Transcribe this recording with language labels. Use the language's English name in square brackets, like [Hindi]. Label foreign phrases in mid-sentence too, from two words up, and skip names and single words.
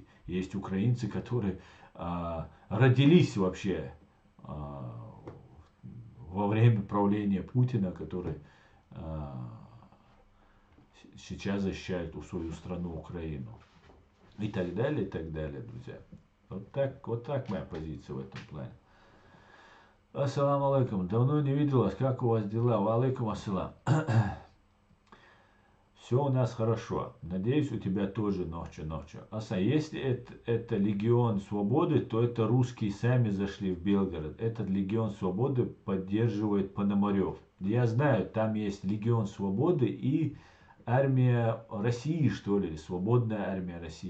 [Russian] Есть украинцы, которые родились вообще во время правления Путина, которые сейчас защищают свою страну Украину. И так далее, друзья. Вот так моя позиция в этом плане. [Arabic] السلام عليكم. [Russian] Давно не видел вас. Как у вас дела? [Arabic] وعليكم السلام. [Russian] Все у нас хорошо. Надеюсь, у тебя тоже ночью. Если это Легион Свободы, то это русские сами зашли в Белгород. Этот Легион Свободы поддерживает Пономарев. Я знаю, там есть Легион Свободы и армия России, что ли, Свободная армия России.